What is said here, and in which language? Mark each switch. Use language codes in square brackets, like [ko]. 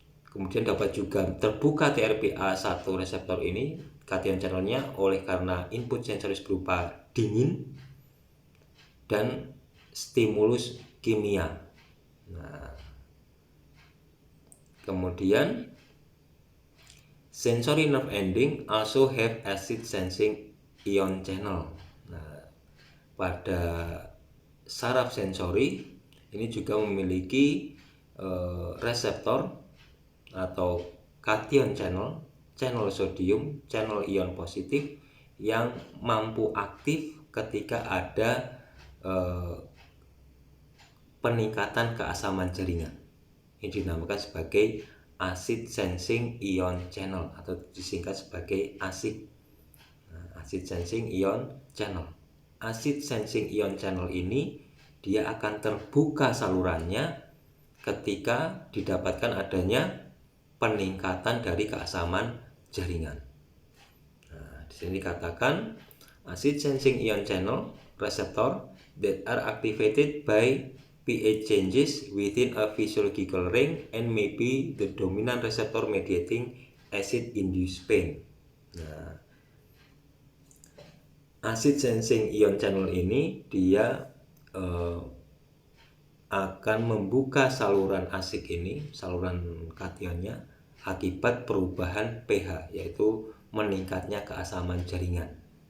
[id] Kemudian dapat juga terbuka TRPA1 reseptor ini, kation channelnya, oleh karena input sensoris berupa dingin dan stimulus kimia. Nah, kemudian [en] sensory nerve ending also have acid sensing ion channel. [id] Nah, pada saraf sensori ini juga memiliki reseptor atau kation channel, channel sodium, channel ion positif yang mampu aktif ketika ada peningkatan keasaman jaringan. Ini dinamakan sebagai acid sensing ion channel atau disingkat sebagai ASIC. Nah, acid sensing ion channel. Acid sensing ion channel ini dia akan terbuka salurannya ketika didapatkan adanya peningkatan dari keasaman jaringan. Nah, di sini dikatakan [en] acid sensing ion channel receptor that are activated by pH changes within a physiological range and may be the dominant receptor mediating acid-induced pain. [id] Nah, acid sensing ion channel ini dia akan membuka saluran ASIC ini, saluran kationnya, akibat perubahan pH, yaitu meningkatnya keasaman jaringan.